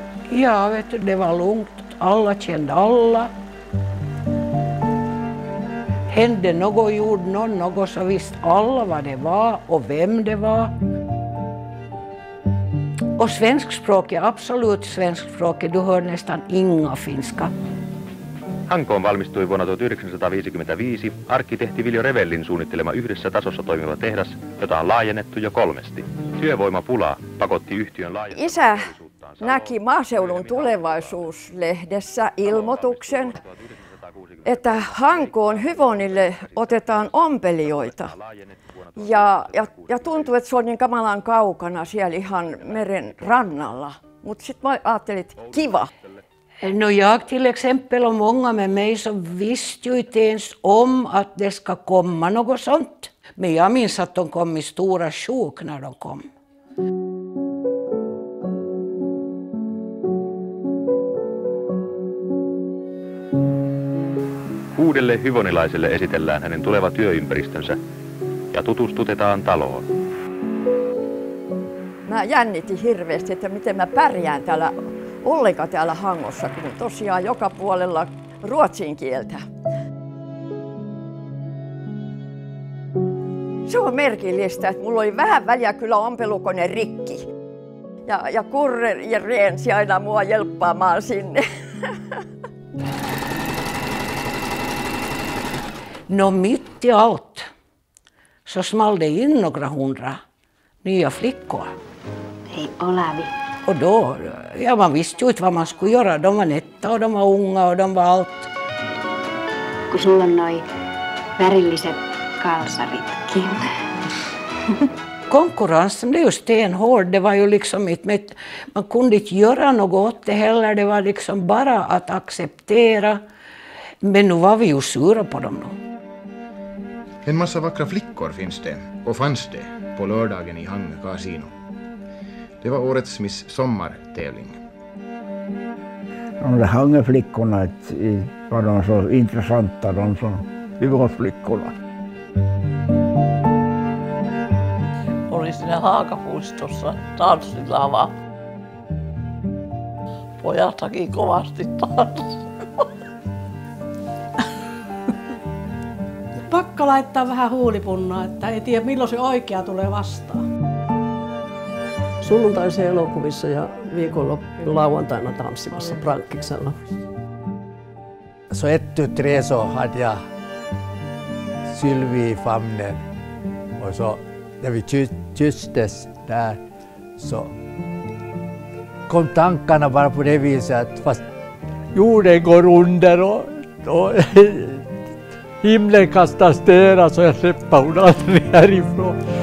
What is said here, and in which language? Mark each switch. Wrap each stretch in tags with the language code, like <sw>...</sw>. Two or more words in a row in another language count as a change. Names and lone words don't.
<sv>Ja, vet du, det var lugnt. Alla kände alla. Hände något, gjorde något, så visste alla vad det var och vem det var. Och svenskspråket, absolut svenskspråket, du hör nästan inga finska.</sv> <fi>Hankoon valmistui vuonna 1955 arkkitehti Viljo Revellin suunnittelema yhdessä tasossa toimiva tehdas, jota on laajennettu jo 3. Työvoimapula pakotti yhtiön laajennettua. Isä näki Maaseudun tulevaisuuslehdessä ilmoituksen, että Hankoon Hyvonille otetaan ompelijoita. Ja tuntui, että se on niin kamalan kaukana siellä ihan meren rannalla. Mutta sitten mä ajattelin, että kiva.</fi> <sv>No jag till exempel och många med mig så visste ju inte ens om att det ska komma något sånt. Men jag minns att de kom i stora sjok när de kom.</sv> <fi>Uudelle hyvonilaiselle esitellään hänen tuleva työympäristönsä ja tutustutetaan taloon. Mä jännitin hirveästi, että miten mä pärjään ollenkaan täällä Hangossa, kun tosiaan joka puolella ruotsin kieltä. Se on merkillistä, että mulla oli vähän väliä kyllä ompelukone rikki. Ja Kurre reensi aina mua jelppaamaan sinne.</fi> <sv>No mitt i allt så small det in några 100 nya flickor.</sv> <fi>Hei Olavi.</fi> <sv>Och då, ja man visste ju inte vad man skulle göra. De var nätta och de var unga och de var allt.</sv> <fi>Kun sulla on noi värilliset kalsaritkin.</fi> <sv>Konkurrensen, det är ju stenhård. Det var ju liksom inte, man kunde inte göra något åt det heller. Det var liksom bara att acceptera. Men nu var vi ju sura på dem nu. En massa vackra flickor finns det och fanns det på lördagen i Hangö kasino. Det var årets Miss Sommartävling. De där Hangöflickorna var de så intressanta, de som Hyvosflickorna.</sv> <fi>Oli siinä Haakapuistossa tanssilava. Pojat haki kovasti tanssia. Pakko laittaa vähän huulipunnaa, että ei tiedä milloin se oikea tulee vastaan. Sunnuntaisen elokuvissa ja viikonloppuun lauantaina tanssimassa Prankkiksella.</fi> <sv>Så 1-3 så hade jag Sylvie i famnen och så när vi kysstes där så kom tankarna bara på det viset att fast jorden går under och himlen kastar stenar så jag släpper hon aldrig härifrån.</sv>